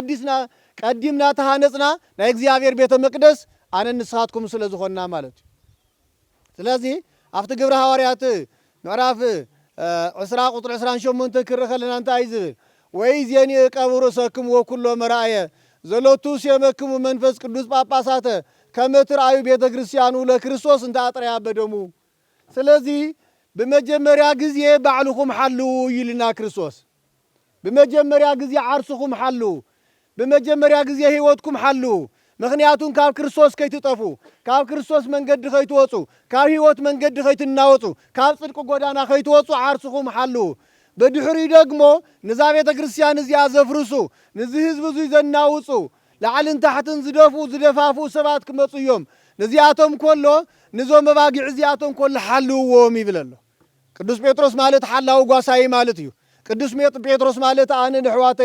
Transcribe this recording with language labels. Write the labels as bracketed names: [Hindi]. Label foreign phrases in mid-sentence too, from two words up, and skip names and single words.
[Tigrinya] ቀዲምና ተሃነጽና ናይ እግዚአብሔር ቤተ መቅደስ ኣነ ንስኻትኩም ስለ ዝኾንና ማለት እዩ ስለዚህ ኣብቲ ግብረ ሐዋርያት ምዕራፍ 20 ቁጥሪ 28 ክርኢ ከለና እንታይ ዝብል [Geez] ወይእዜኒ እቀቡ ርእሰክሙ ወኩሎ መራእየ ዘሎቱ ሲመክሙ መንፈስ ቅዱስ ጳጳሳተ ከመ ትርአዩ ቤተ ክርስቲያኑ ለክርስቶስ እንተ አጥርያ በደሙ [Amharic] ስለዚህ በመጀመሪያ ጊዜ [Tigrinya] ባዕልኩም ሓልው ይልና ክርስቶስ [Amharic] በመጀመሪያ ጊዜ [Tigrinya] ዓርስኩም ሓልው [Amharic] በመጀመሪያ ጊዜ [Tigrinya] ህይወትኩም ሓልው ምክንያቱም ካብ ክርስቶስ ከይትጠፉ ካብ ክርስቶስ መንገዲ ከይትወጹ ካብ ህይወት መንገዲ ከይትናወጹ ካብ ጽድቅ ጎዳና ከይትወጹ ዓርስኩም ሓልው በድሕሪ ደግሞ ንዛ ቤተ ክርስቲያን እዚኣ ዘፍርሱ ንዚ ህዝቢ እዚ ዘናውጹ ላዕልን ታሕትን ዝደፋፉ ሰባት ክመጹ እዮም ነዚኣቶም ኮሎ ንዞም መባጊዕ እዚኣቶም ኮሎ ሓልውዎም ይብለሎ ቅዱስ ጴጥሮስ ማለት ሓላዊ ጓሳይ ማለት እዩ ቅዱስ ጴጥሮስ ማለት ኣነ ንሕዋተይ